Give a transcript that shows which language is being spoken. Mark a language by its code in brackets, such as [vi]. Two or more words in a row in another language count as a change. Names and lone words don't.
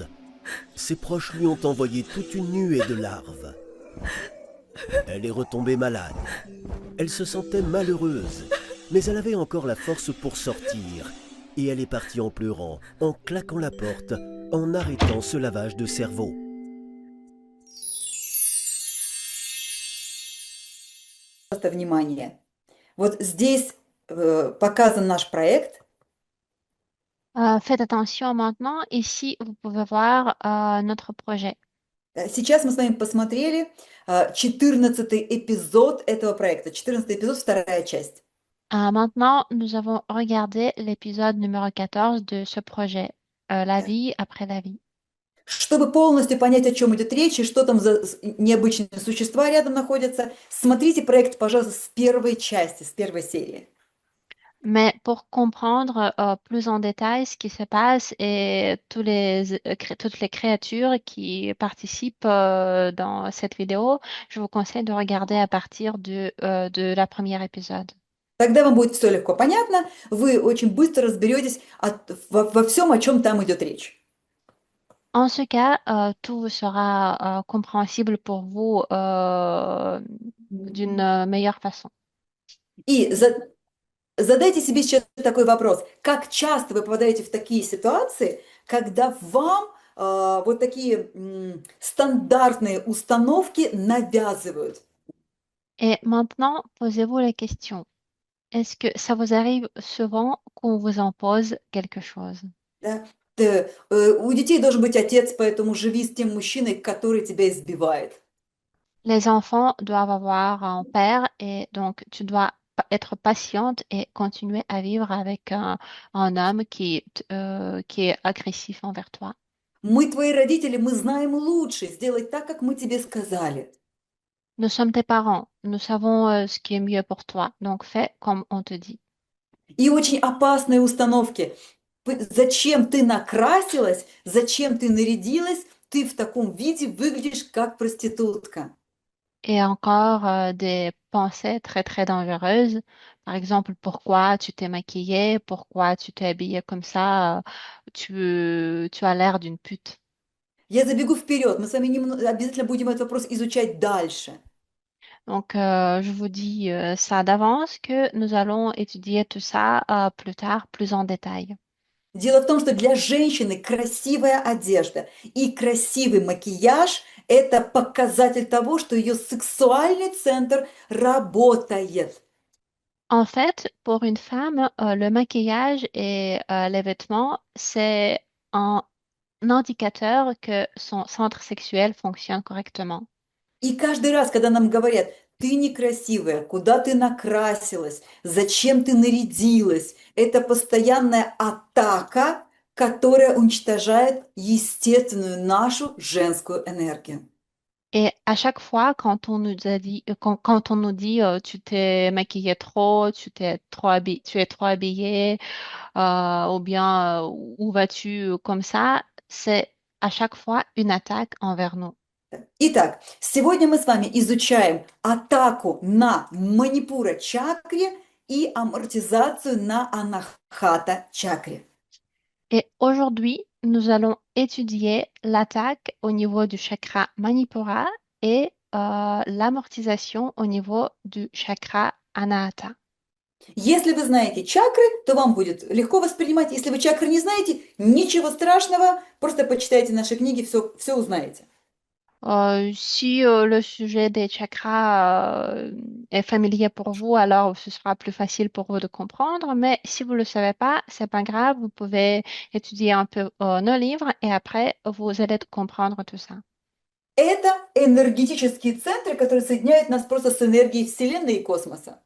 [fr] Ses proches lui ont envoyé toute une nuée de larves. Elle est retombée malade. Elle se sentait malheureuse, mais elle avait encore la force pour sortir. Et elle est partie en pleurant, en claquant la porte, en arrêtant ce lavage de cerveau. [ru] Просто внимание. Вот здесь показан наш проект. [fr] Faites attention maintenant. Ici, vous pouvez voir notre projet. [ru] Сейчас мы с вами посмотрели 14-й эпизод этого проекта. 14-й эпизод, вторая часть. [fr] Maintenant, nous avons regardé l'épisode numéro 14 de ce projet, La vie après la vie. [ru] Чтобы полностью понять, о чем идет речь и что там за необычные существа рядом находятся, смотрите проект, пожалуйста, с первой части, с первой серии. [fr] Mais pour comprendre plus en détail ce qui se passe et toutes les créatures qui participent dans cette vidéo, je vous conseille de regarder à partir de la première épisode. [ru] Тогда вам будет все легко понятно, вы очень быстро разберетесь во всем, о чем там идет речь. [fr] En ce cas, tout vous sera compréhensible pour vous d'une meilleure façon. [ru] И задайте себе сейчас такой вопрос. Как часто вы попадаете в такие ситуации, когда вам вот такие стандартные установки навязывают? [fr] Et maintenant, posez-vous la question. Est-ce que ça vous arrive souvent qu'on vous impose quelque chose? [ru] Да? У детей должен быть отец, поэтому живи с тем мужчиной, который тебя избивает. [fr] Les enfants doivent avoir un père et donc tu dois être patiente et continuer à vivre avec un homme qui est agressif envers toi. [ru] Мы твои родители, мы знаем лучше. Сделай так, как мы тебе сказали. [fr] Nous sommes tes parents, nous savons ce qui est mieux pour toi, donc fais comme on te dit. [ru] И очень опасные установки. Зачем ты накрасилась, зачем ты нарядилась, ты в таком виде выглядишь как проститутка. [fr] Et encore des pensées très très dangereuses. Par exemple, pourquoi tu t'es maquillée, pourquoi tu t'es habillée comme ça, tu as l'air d'une pute. [ru] Я забегу вперед, мы с вами обязательно будем этот вопрос изучать дальше. [fr] Donc, je vous dis ça d'avance que nous allons étudier tout ça plus tard, plus en détail. [ru] Дело в том, что для женщины красивая одежда и красивый макияж– это показатель того, что ее сексуальный центр работает. [fr] En fait, pour une femme, le maquillage et les vêtements, c'est un indicateur que son centre sexuel fonctionne correctement. [ru] И каждый раз, когда нам говорят, ты некрасивая, куда ты накрасилась, зачем ты нарядилась, это постоянная атака, которая уничтожает естественную нашу женскую энергию. [fr] Et à chaque fois, quand on nous a dit, quand on nous dit tu t'es maquillée trop, tu es trop habillée, ou bien où vas-tu comme ça, c'est à chaque fois une attaque envers nous. [ru] Итак, сегодня мы с вами изучаем атаку на манипура чакре и амортизацию на анахата чакре. [fr] Et aujourd'hui, nous allons étudier l'attaque au niveau du chakra Manipura et l'amortisation au niveau du chakra Anahata. [ru] Если вы знаете чакры, то вам будет легко воспринимать. Если вы чакры не знаете, ничего страшного, просто почитайте наши книги, все узнаете. [fr] Si le sujet des chakras est familier pour vous, alors ce sera plus facile pour vous de comprendre. Mais si vous ne le savez pas, c'est pas grave. Vous pouvez étudier un peu nos livres et après, vous allez comprendre tout ça. [ru] Это энергетические центры, которые соединяют нас просто с энергией Вселенной и космоса.